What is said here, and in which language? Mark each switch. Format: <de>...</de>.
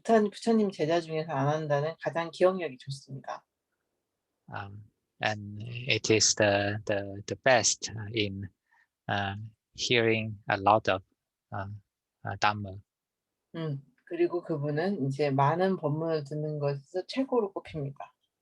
<ko>부처님 제자 중에서 아난다는 가장 기억력이 좋습니다.</ko> <en>And it is the best in hearing a lot of Dhamma.</en> <ko>그리고 그분은 이제 많은 법문을 듣는 것에서 최고로 꼽힙니다.</ko>